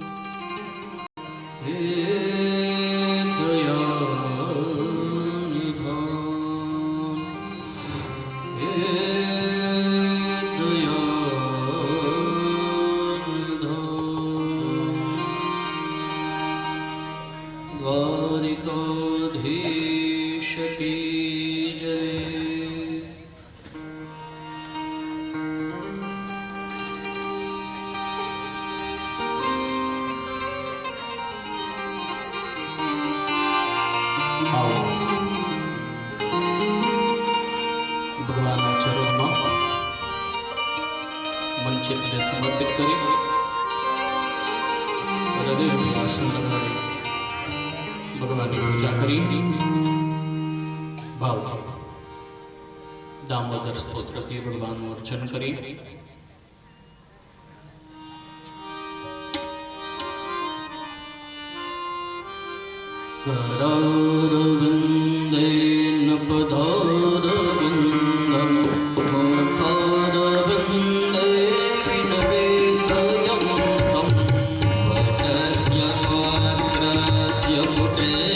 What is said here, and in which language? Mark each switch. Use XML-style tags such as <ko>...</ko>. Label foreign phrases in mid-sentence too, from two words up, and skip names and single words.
<hi>हे दयानिधान हे दयानिधान। द्वारिकाधीश की जय।</hi> <gu>आओ ભગવાનના ચરણમાં મન ચિત્તને સમર્પિત કરી હૃદયને આસન લગાડી ભગવાનની પૂજા કરી ભાવથી દામોદર સ્તોત્રથી ભગવાનનું અર્ચન કરી</gu> <sa>करारविन्देन पदारविन्दं मुखारविन्दे विनवेशयं तं वटस्य मात्रस्य पुटे</sa>